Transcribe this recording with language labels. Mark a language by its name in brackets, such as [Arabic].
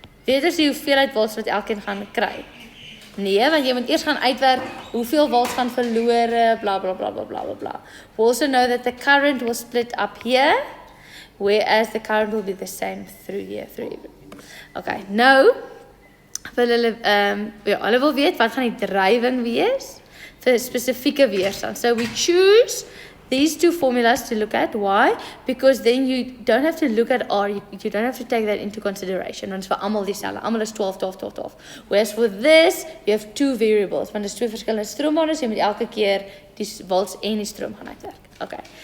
[Afrikaans] Weet ons die hoeveelheid volts wat elkeen gaan kry? Nee, want jy moet eers gaan uitwerk hoeveel volts gaan verlore, bla bla bla bla bla bla. [English] We also know that the current will split up here, whereas the current will be the same through here, through everything. Okay, nou, [Afrikaans] hulle wil weet wat gaan die drywing wees vir spesifieke weerstand. [English] So we choose these two formulas to look at. Why? Because then you don't have to look at R, you don't have to take that into consideration. [Afrikaans] Want vir almal dieselfde, almal is 12, 12, 12, 12. [English] Whereas for this, you have two variables, [Afrikaans] want dis twee verskillende stroombanes, jy moet elke keer die volts en die stroom gaan uitwerk. Okay.